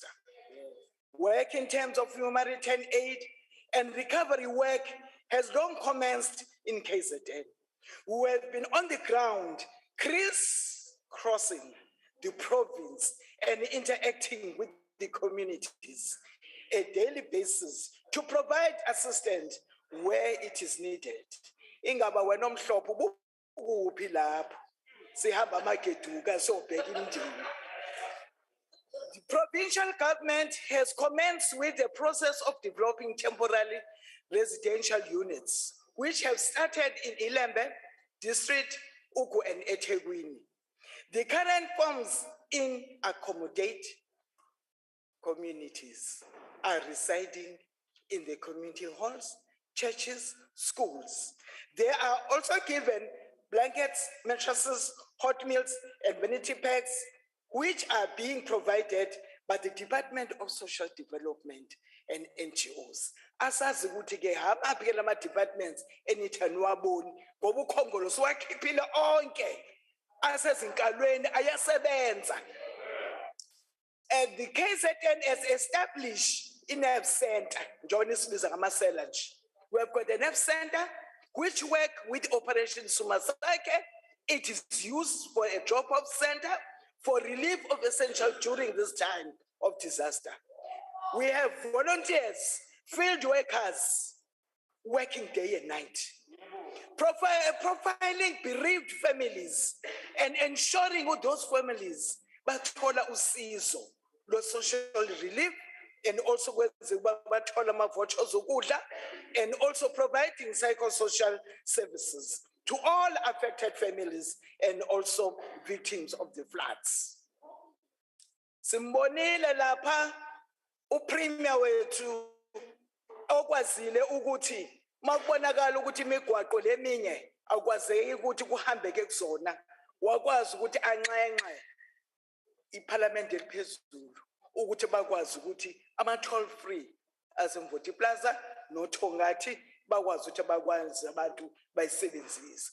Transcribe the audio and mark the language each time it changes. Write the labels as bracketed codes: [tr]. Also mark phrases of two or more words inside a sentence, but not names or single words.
[en] Work in terms of humanitarian aid and recovery work has long commenced in KZN. We have been on the ground, crisscrossing the province and interacting with the communities on a daily basis to provide assistance where it is needed. [zu] Ingaba wena mhlophe ukuphi lapho sihamba amageduka sobheka imindeni. [en] The provincial government has commenced with the process of developing temporary residential units, which have started in Ilembe district, Ugu and eThekwini. The current forms in accommodate communities are residing in the community halls, churches, schools. They are also given blankets, mattresses, hot meals, and vanity packs, which are being provided by the Department of Social Development and NGOs. [zu] Asazi ukuthi ke hamaphi ke lama departments enithani waboni ngoba ukhongolo siwakhiphile onke asezinkalweni ayasebenza. [en] And the KZN has established in a center, Johnny Smith Ramaselanj. We have got an F center which work with Operation Sumasake. It is used for a drop-off center for relief of essential during this time of disaster. We have volunteers, field workers, working day and night, profiling bereaved families and ensuring with those families [zu] bathola usizo lo [en] social relief, and also [zu] bathola ama-vouchers okudla, [en] and also providing psychosocial services to all affected families and also victims of the floods. [zu] Simbonile lapha uPremier wethu okwazile ukuthi makubonakala ukuthi imigwaqo leminye akwazeki ukuthi kuhambeke kuzona, wakwazi ukuthi anxenxe iParliament eliphezulu ukuthi bakwazi ukuthi ama- [en] toll free [zu] asemvoti plaza nothongathi bakwazi ukuthi bakwazi abantu bayisebenzise.